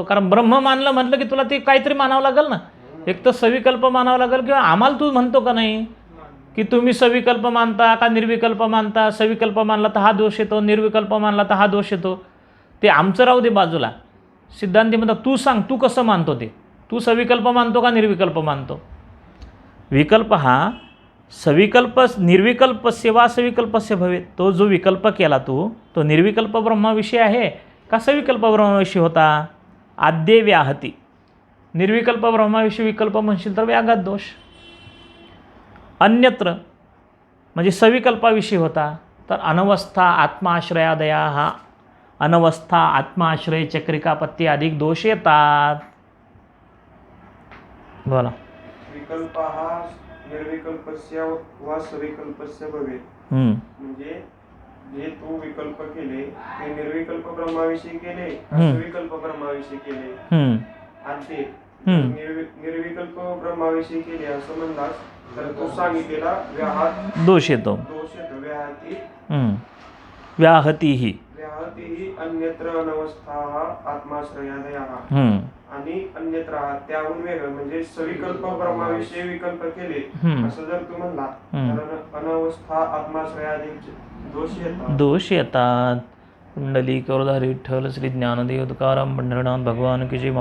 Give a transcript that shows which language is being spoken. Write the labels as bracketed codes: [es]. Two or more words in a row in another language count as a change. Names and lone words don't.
[mr] कारण ब्रह्म मानलं म्हटलं की तुला ते काहीतरी मानावं लागेल ना. एक तर सविकल्प मानावं लागेल किंवा आम्हाला तू म्हणतो का नाही की तुम्ही सविकल्प मानता का निर्विकल्प मानता. सविकल्प मानला तर हा दोष येतो, निर्विकल्प मानला तर हा दोष येतो. ते आमचं राहू दे बाजूला. सिद्धांती म्हणतात तू सांग तू कसं मानतो ते. तू सविकल्प मानतो का निर्विकल्प मानतो. [sa] विकल्प हा सविकल्प निर्विकल्पस्य वा सविकल्पस्य भवेत. [mr] तो जो विकल्प केला तू तो निर्विकल्प ब्रह्माविषयी आहे का सविकल्प ब्रह्माविषयी होता. [sa] आद्ये व्याहती. [mr] निर्विकल्प ब्रह्माविषयी विकल्प म्हणशील तर व्याघात दोष. अन्यत्र म्हणजे सविकल्पाविषयी होता तर [sa] अनवस्था आत्माश्रयादया [mr] हा अनवस्था आत्माश्रय चक्रिकापत्ती अधिक दोष येतात. बोला. [sa] विकल्प हा निर्विकल्पस्य वा सविकल्पस्य भवेत. [mr] म्हणजे जे तू विकल्प केले ते निर्विकल्प ब्रह्माविषयी केले सविकल्प ब्रह्माविषयी केले. आणि ते निर्विकल्प ब्रह्माविषयी केले असं म्हणलास तर तू सांगितलेला दोष येतो. [sa] व्याहतीही अन्यत्र अनवस्था आत्माश्रयादयः [mr] आणि अन्यत्र त्याहून वेगळं म्हणजे सविकल्प ब्रह्माविषयी विकल्प केले असं जर तू म्हणला तर अनवस्था आत्माश्रयादी दोष येतात. [hi] कुंडली करोधारी विठ्ठल श्री ज्ञानदेव तुकाराम पंढरनाथ भगवान की जय.